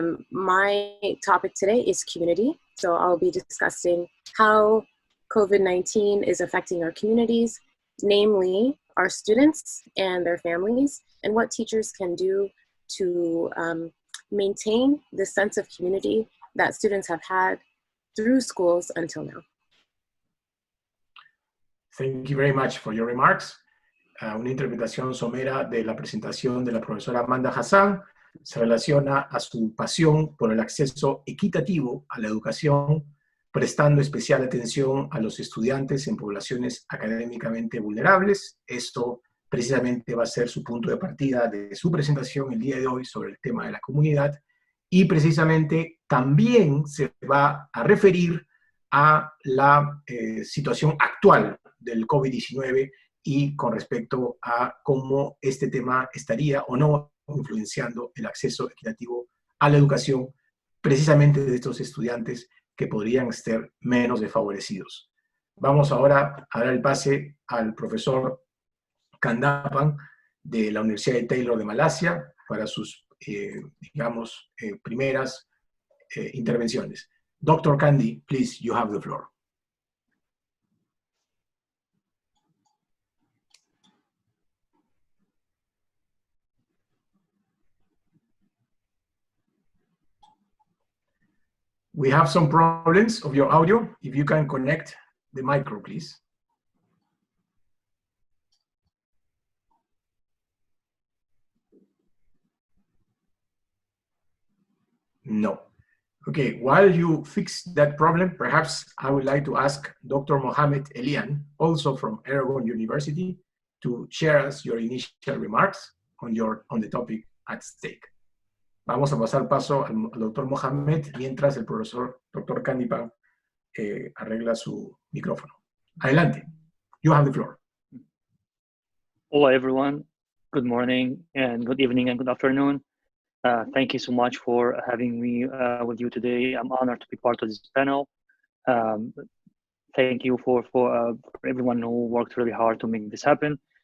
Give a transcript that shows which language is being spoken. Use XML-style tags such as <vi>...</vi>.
<en>My topic today is community. So I'll be discussing how COVID-19 is affecting our communities, namely our students and their families, and what teachers can do to maintain the sense of community that students have had through schools until now. Thank you very much for your remarks.</en> <es>Una interpretación somera de la presentación de la profesora Amanda Hassan se relaciona a su pasión por el acceso equitativo a la educación, prestando especial atención a los estudiantes en poblaciones académicamente vulnerables. Esto precisamente va a ser su punto de partida de su presentación el día de hoy sobre el tema de la comunidad, y precisamente también se va a referir a la situación actual del COVID-19 y con respecto a cómo este tema estaría o no influenciando el acceso equitativo a la educación precisamente de estos estudiantes que podrían ser menos desfavorecidos. Vamos ahora a dar el pase al profesor Kandappan de la Universidad de Taylor de Malasia para sus, digamos, primeras intervenciones.</es> <en>Dr. Kandi, please, you have the floor. We have some problems of your audio. If you can connect the micro, please. No. Okay, while you fix that problem, perhaps I would like to ask Dr. Mohamed Elian, also from Oregon University, to share us your initial remarks on the topic at stake.</en> <es>Vamos a pasar paso al doctor Mohamed mientras el profesor Dr. Kandappan arregla su micrófono. Adelante.</es> <en>You have the floor. Hello, everyone. Good morning, and good evening, and good afternoon. Thank you so much for having me with you today. I'm honored to be part of this panel. Thank you for everyone who worked really hard to make this happen.</en>